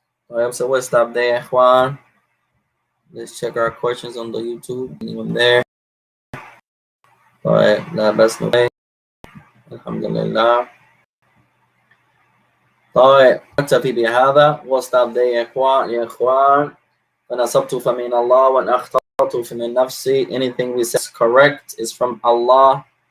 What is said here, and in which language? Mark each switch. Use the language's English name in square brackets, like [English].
[English] All right, so we'll stop there, Juan. Let's check our questions on the YouTube. Anyone there? All right, la bas no. Alhamdulillah. [Arabic] طيب نكتفي بهذا. [English] We'll stop there [Arabic] يا إخوان. أنا أصبت فمن الله وأن أخطأت فمن نفسي. [English] Anything we said is correct is from Allah.